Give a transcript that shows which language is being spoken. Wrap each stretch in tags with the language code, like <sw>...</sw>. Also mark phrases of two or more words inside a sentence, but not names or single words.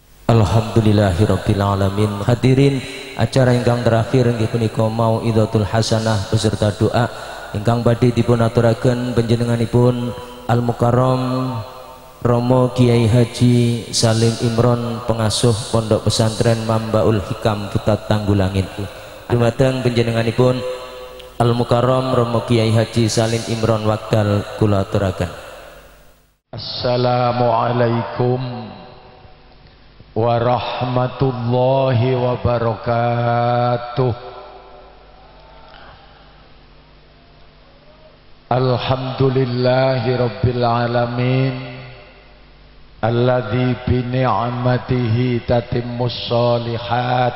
<ar>الحمد لله رب العالمين.</ar> <jv>Hadirin, acara ingkang terakhir inggih punika</jv> <ar>موعظة الحسنة</ar> <jv>beserta doa ingkang badhe dipun aturaken panjenenganipun Al Mukarram Romo Kiai Haji Salim Imron, pengasuh Pondok Pesantren Mambaul Hikam Putat Tanggulangin. Dumateng panjenenganipun Al Mukarram Romo Kiai Haji Salim Imron wekdal kula aturaken.</jv> <ar>السلام عليكم ورحمة الله وبركاته. الحمد لله رب العالمين الذي بنعمته تتم الصالحات.</ar>